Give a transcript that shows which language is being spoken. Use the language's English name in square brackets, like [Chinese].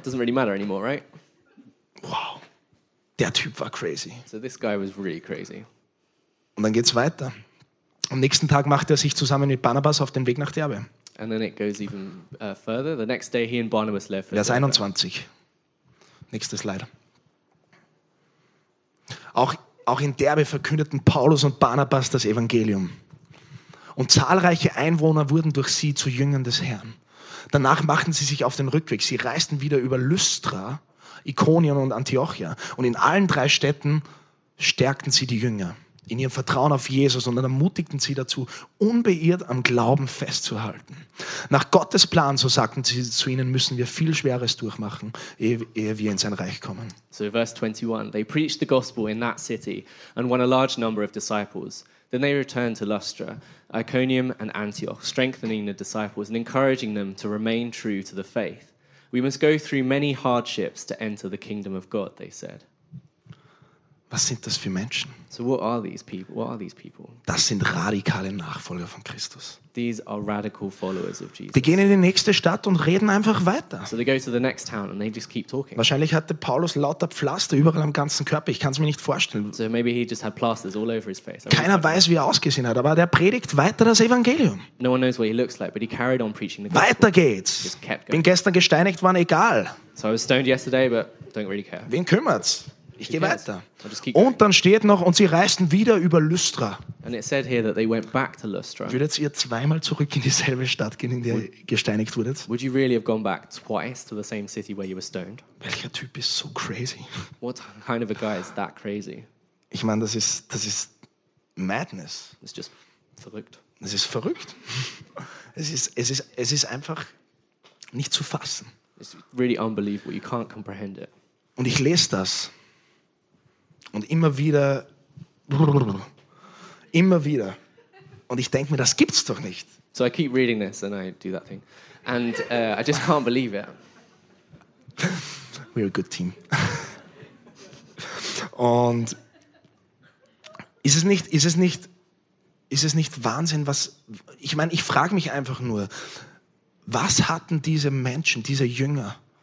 [English] Doesn't really matter anymore, right? [German] Wow. Der Typ war crazy. [English] So this guy was really crazy. [German] Und dann geht's weiter. Am nächsten Tag macht er sich zusammen mit Barnabas auf den Weg nach Derbe. [English] And then it goes even further. The next day he and Barnabas left. [German] Vers 21. Nächstes Slide. Auch in Derbe verkündeten Paulus und Barnabas das Evangelium. Und zahlreiche Einwohner wurden durch sie zu Jüngern des Herrn. Danach machten sie sich auf den Rückweg. Sie reisten wieder über Lystra, Ikonion und Antiochia. Und in allen drei Städten stärkten sie die Jünger in ihrem Vertrauen auf Jesus und dann ermutigten sie dazu, unbeirrt am Glauben festzuhalten. Nach Gottes Plan, so sagten sie zu ihnen, müssen wir viel Schweres durchmachen, ehe wir in sein Reich kommen. [English] So verse 21, they preached the gospel in that city and won a large number of disciples. Then they returned to Lystra, Iconium and Antioch, strengthening the disciples and encouraging them to remain true to the faith. We must go through many hardships to enter the kingdom of God, they said. [German] Was sind das für Menschen? [English] So what are these people? What are these people? [German] Das sind radikale Nachfolger von Christus. [English] These are radical followers of Jesus. [German] Die gehen in die nächste Stadt und reden einfach weiter. [English] So they go to the next town and they just keep talking. [German] Wahrscheinlich hatte Paulus lauter Pflaster überall am ganzen Körper. Ich kann es mir nicht vorstellen. [English] So maybe he just had plasters all over his face. [German] Keiner weiß, wie er ausgesehen hat, aber der predigt weiter das Evangelium. [English] No one knows what he looks like, but he carried on preaching the gospel. [German] Weiter geht's. [English] Just kept going. [German] Bin gestern gesteinigt worden, egal. [English] So I was stoned yesterday, but don't really care. [German] Wen kümmert's? Ich gehe weiter. Und dann steht noch, und sie reisten wieder über Lystra. [English] And it said here that they went back to Lystra. [German] Würdet ihr zweimal zurück in dieselbe Stadt gehen, in der ihr gesteinigt wurdet? [English] Would you really have gone back twice to the same city where you were stoned? [German] Welcher Typ ist so crazy? [English] What kind of a guy is that crazy? [German] Ich meine, das ist [English] madness. It's just [German] verrückt. Das ist verrückt. Es ist einfach nicht zu fassen. [English] It's really unbelievable. You can't comprehend it. [German] Und ich lese das. Und immer wieder. Und ich denke mir, das gibt's doch nicht. [English] So I keep reading this and I do that thing. And I just can't believe it. We're a good team. [German] Und ist es nicht Wahnsinn, was, ich meine, ich frage mich einfach nur, was hatten diese Menschen, diese Jünger?